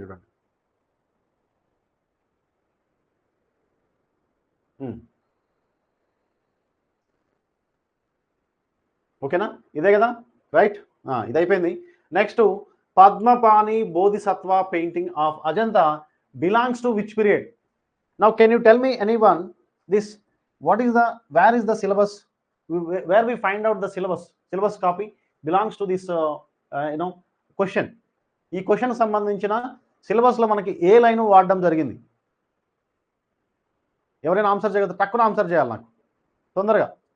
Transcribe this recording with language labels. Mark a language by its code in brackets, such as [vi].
[te] చూడండి, ఓకేనా? ఇదే కదా, రైట్? ఇది అయిపోయింది. [en] Next Padmapani Bodhisattva painting of Ajanta belongs to which period? Now can you tell me anyone this, where is the syllabus, where we find out the syllabus copy belongs to this question. [te] ఈ question సంబంధించిన సిలబస్లో మనకి ఏ line వాడడం జరిగింది? ఎవరైనా answer చేయగలరు? తక్కువ answer చేయాలి నాకు తొందరగా.